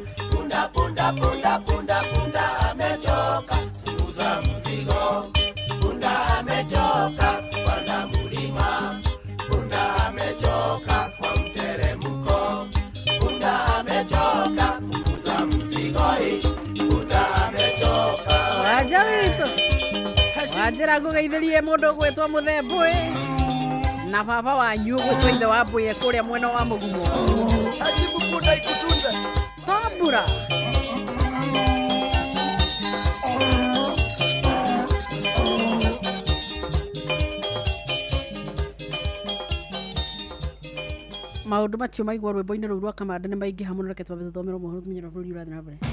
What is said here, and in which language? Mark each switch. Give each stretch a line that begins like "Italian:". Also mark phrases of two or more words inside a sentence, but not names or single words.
Swahili: Punda punda punda punda punda amechoka kuuza mzigo. Punda amechoka kupanda mulima. Punda amechoka kwa mteremko. Punda amechoka kuuza mzigo. Punda amechoka.
Kikuyu: Waja wito wajira gugeithirie mundu gwetwa Muthembwe na baba wanyu gwetwa ithe wa Mbuye kuria mwena wa Mugumo.
Swahili: Ashibu punda ikutunze
Kikuyu: Tambura. Maundu macio maigwo rwimbo-ini rũu rwa Kamanda nĩ maingĩ hamwe reke twambe tuthomerwo mohoro tumenyera bũrũri ũrathiĩ na mbere.